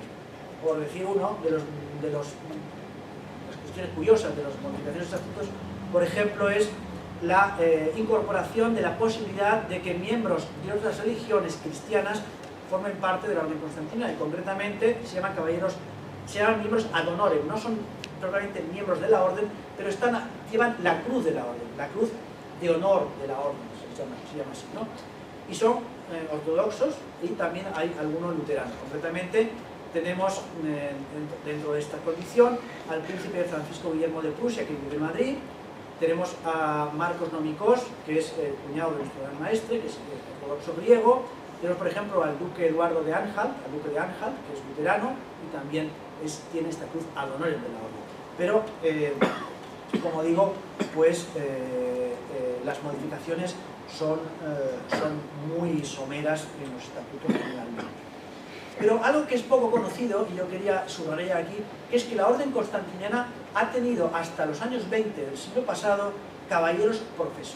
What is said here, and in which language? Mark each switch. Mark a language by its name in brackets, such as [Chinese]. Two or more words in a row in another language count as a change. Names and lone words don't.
[Spanish] Por decir uno de las cuestiones curiosas de las modificaciones de estatutos, por ejemplo, es la incorporación de la posibilidad de que miembros de otras religiones cristianas formen parte de la Orden Constantiniana, y concretamente se llaman miembros [Latin] ad honorem, [Spanish] no son propiamente miembros de la Orden, pero llevan la cruz de la Orden, la cruz de honor de la Orden, se llama así, ¿no? Y son ortodoxos y también hay algunos luteranos. Concretamente tenemos dentro de esta condición al príncipe Francisco Guillermo de Prusia, que vive en Madrid. Tenemos a Marcos Nomikos, que es el cuñado de nuestro gran maestre, que es ortodoxo griego. Tenemos, por ejemplo, al duque Eduardo de Anhalt, que es luterano y también tiene esta cruz [Latin] ad honorem [Spanish] de la orden. Pero, como digo, pues las modificaciones son muy someras en los estatutos generalmente. Pero algo que es poco conocido, y yo quería subrayar aquí, que es que la Orden Constantiniana ha tenido hasta los años 20 del siglo pasado caballeros profesos.